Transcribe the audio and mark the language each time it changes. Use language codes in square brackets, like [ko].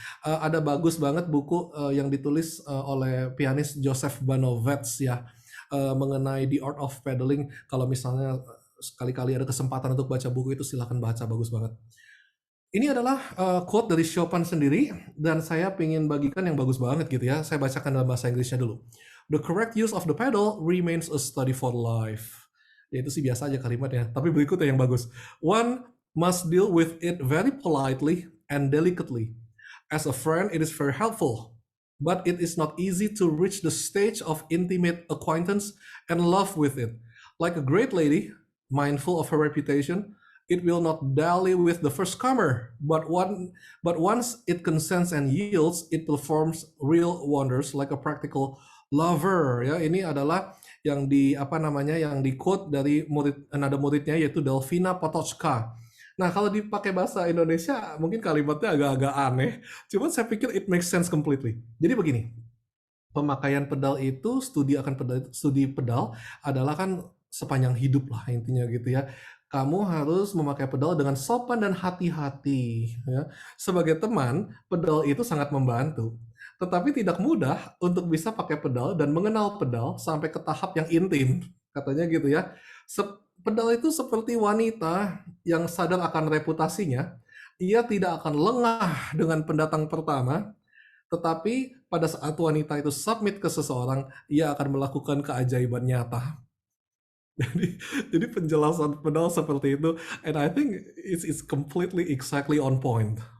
[id] Ada bagus banget buku yang ditulis oleh pianis Joseph Banovets ya, mengenai The Art of Pedaling. Kalau misalnya sekali-kali ada kesempatan untuk baca buku itu, silahkan baca, bagus banget. Ini adalah quote dari Chopin sendiri, dan saya ingin bagikan yang bagus banget gitu ya. Saya bacakan dalam bahasa Inggrisnya dulu. [en] The correct use of the pedal remains a study for life. [id] Ya itu sih biasa aja kalimatnya, tapi berikutnya yang bagus. [en] One must deal with it very politely and delicately. As a friend, it is very helpful, but it is not easy to reach the stage of intimate acquaintance and love with it. Like a great lady, mindful of her reputation, it will not dally with the first comer, but once it consents and yields, it performs real wonders like a practical lover. [id] Ya, ini adalah yang di quote dari nada muridnya, yaitu Delfina Potocka. Nah, kalau dipakai bahasa Indonesia mungkin kalimatnya agak-agak aneh, cuman saya pikir [en] it makes sense completely. [id] Jadi begini, pemakaian pedal itu, studi pedal adalah kan sepanjang hidup lah intinya gitu ya. Kamu harus memakai pedal dengan sopan dan hati-hati ya. Sebagai teman, pedal itu sangat membantu. Tetapi tidak mudah untuk bisa pakai pedal dan mengenal pedal sampai ke tahap yang intim, katanya gitu ya. Pedal itu seperti wanita yang sadar akan reputasinya. Ia tidak akan lengah dengan pendatang pertama, tetapi pada saat wanita itu submit ke seseorang, ia akan melakukan keajaiban nyata. Jadi penjelasan pedal seperti itu, [en] and I think it's completely exactly on point.